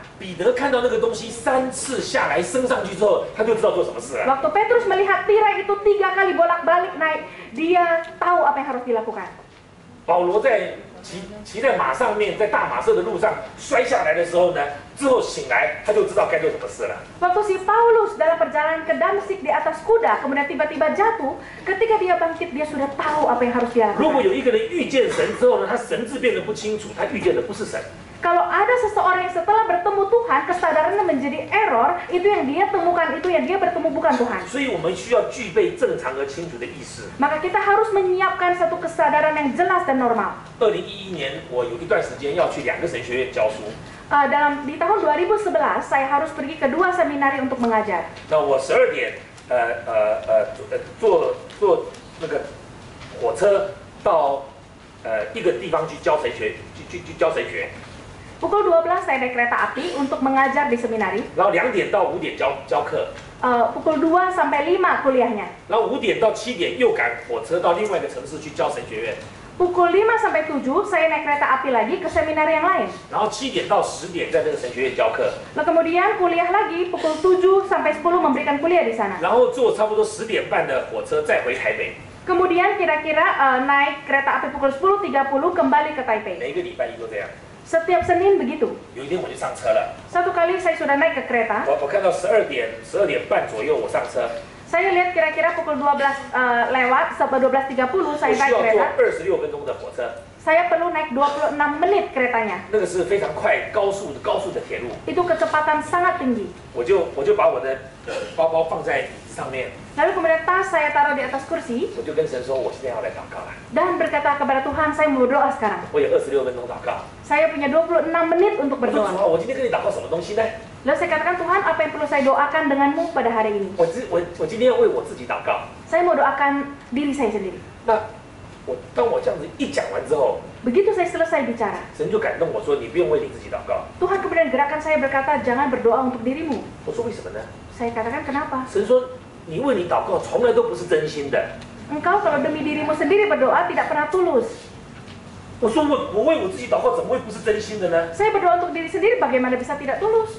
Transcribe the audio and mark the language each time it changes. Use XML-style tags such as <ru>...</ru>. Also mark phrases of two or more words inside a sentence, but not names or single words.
<zh>彼得看到那个东西3次下来升上去之后，他就知道做什么事了。</zh> <id>Waktu Petrus melihat tirai itu 3 kali bolak-balik naik, dia tahu apa yang harus dilakukan.</id> <zh>保罗在骑在马上面，在大马色的路上摔下来的时候呢，之后醒来，他就知道该做什么事了。</zh> <id>Waktu si Paulus dalam perjalanan ke Damsik di atas kuda, kemudian tiba-tiba jatuh, ketika dia bangkit, dia sudah tahu apa yang harus dia</id> <zh>如果</zh> <id>lakukan.</id> <zh>有一个人遇见神之后呢，他神智变得不清楚，他遇见的不是神。</zh> <id>Kalau ada seseorang yang setelah bertemu Tuhan, kesadarannya menjadi error, itu yang dia temukan, itu yang dia bertemu bukan Tuhan.</id> <zh>所以我们需要具备正常而清楚的意识。</zh> <id>Maka kita harus menyiapkan satu kesadaran yang jelas dan normal.</id> <zh>2011 年，我有一段时间要去2个神学院教书。</zh> <id>Di tahun 2011, saya harus pergi ke 2 seminari untuk mengajar.</id> <zh>那我12点，坐那个火车到一个地方去教神学，去教神学。</zh> <id>Pukul 12 saya naik kereta api untuk mengajar di seminari.</id> <zh>然后2点到5点教课，</zh> <id>Pukul 2 sampai 5 kuliahnya.</id> <zh>然后5点到7点又赶火车到另外一个城市去教神学院，</zh> <id>Pukul 5 sampai 7 saya naik kereta api lagi ke seminari yang lain.</id> <zh>然后7点到10点在这个神学院教课，</zh> <id>Lalu kemudian kuliah lagi pukul 7 sampai 10 memberikan kuliah di sana.</id> <zh>然后坐差不多10点半的火车再回台北。</zh> <id>Kemudian kira-kira naik kereta api pukul 10.30 kembali ke Taipei.</id> <zh>每一个礼拜一都这样。</zh> <id>Setiap Senin begitu.</id> <zh>有一天我就上车了，</zh> <id>Satu kali saya sudah naik ke kereta.</id> <zh>我看到12点半左右我上车，</zh> <id>Saya lihat kira-kira pukul 12 lewat, sampai 12.30 saya</id> <zh>我需</zh> <id>naik</id> <zh>要坐</zh> <id>kereta.</id> <zh>26分钟的火车，</zh> <id>Saya perlu naik 26 menit keretanya.</id> <zh>那个是非常快高速的铁路，</zh> <id>Itu kecepatan sangat tinggi.</id> <zh>我就把我的包包放在椅子上面，</zh> <id>Lalu kemudian tas saya taruh di atas kursi</id> <zh>我就跟神说，我现在要来祷告了，</zh> <id>dan berkata kepada Tuhan, saya mau berdoa sekarang.</id> <zh>我有26分钟祷告。</zh> <id>Saya punya 26 menit untuk</id> <zh>我说主</zh> <id>berdoa.</id> <zh>啊，我今天跟你祷告什么东西呢？</zh> <id>Lalu saya katakan, Tuhan, apa yang perlu saya doakan denganmu pada hari ini?</id> <zh>我今天要为我自己祷告。</zh> <id>Saya mau doakan diri saya sendiri.</id> <zh>那当我这样子一讲完之后，</zh> <id>Begitu saya selesai bicara,</id> <zh>神就感动我说，你不用为你自己祷告。</zh> <id>Tuhan kemudian gerakan saya berkata, jangan berdoa untuk dirimu.</id> <zh>我说为什么呢？</zh> <id>Saya katakan, kenapa?</id> <zh>神说你为你祷告从来都不是真心的。</zh> <id>Engkau kalau demi dirimu sendiri berdoa tidak pernah tulus.</id> <zh>我说我为我自己祷告怎么会不是真心的呢？</zh> <id>Saya berdoa untuk diri sendiri, bagaimana bisa tidak tulus?</id>